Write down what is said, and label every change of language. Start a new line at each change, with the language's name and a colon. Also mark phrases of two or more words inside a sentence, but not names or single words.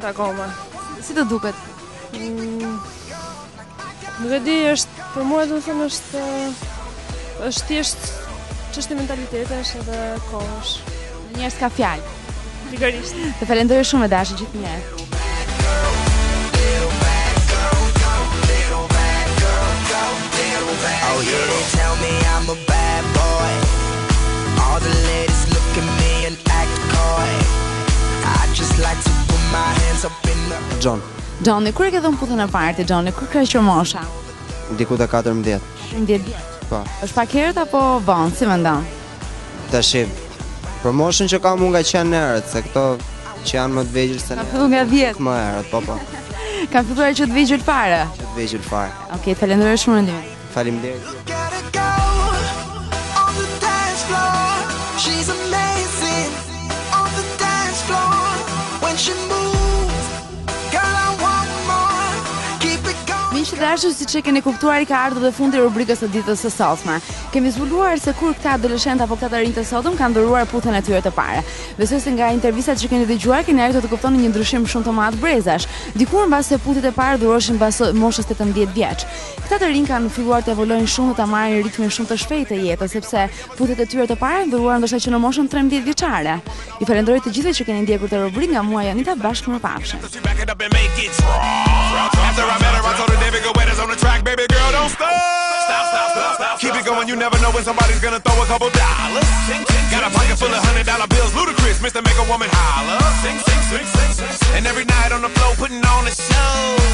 Albanian: akoma? Si të duket? Nuk e di, është për mua do të them është thjesht çështje mentalitetesh edhe kohësh. Njerëz ka fjalë. Pikërisht. Të falenderoj shumë e dashur gjithnjëherë.
English: Oh yeah, they tell me I'm a bad boy. All the ladies look at me and act coy. I just like to put my hands up in the
Albanian: John, Johnny, kur e ke dhënë puthjen e parë ti Johnny? Kur ka qenë mosha? diku te 14. 10 vjeç. Po. Është pak herët apo vonë, si mendon? Tash për moshën që kam unë nga qenë herët, se këto që janë më të vegjël se Ka filluar nga 10. më herët, po. Ka filluar që të vegjël fare. Që të vegjël fare. Okej, të falenderoj shumë mendimin. Faleminderit.
English: Gotta go on the dance floor. She's amazing on the dance floor. When she moves, girl, I want more. Keep it going.
Albanian: Miq të dashur, siç e keni kuptuar, i ka ardhur dhe fundi i rubrikës së ditës së sotme. Kemi zbuluar se kur këta adoleshentë apo këta të rinj të sotëm kanë dhuruar puthjen e tyre të parë. Besoj se nga intervistat që keni dëgjuar keni arritur të kuptoni një ndryshim shumë të madh brezash. Dikur mbas se puthjet e parë dhuroheshin mbas moshës 18 vjeç. Këta të rinj kanë filluar të evoluojnë shumë dhe ta marrin ritmin shumë të shpejtë të jetës, sepse puthjet e tyre të parë dhuruar ndoshta që në moshën 13 vjeçare. I falenderoj të gjithëve që keni ndjekur të rubrikën nga mua Janita, bashkë më pafshim.
English: Back it up and make it raw. After I met her, I told her, David, go wet on the track, baby girl, don't stop. Keep it going, you never know when somebody's gonna throw a couple dollars. Got a pocket full of $100 bills, ludicrous, Mr. Make a Woman holler. And every night on the floor, putting on a show.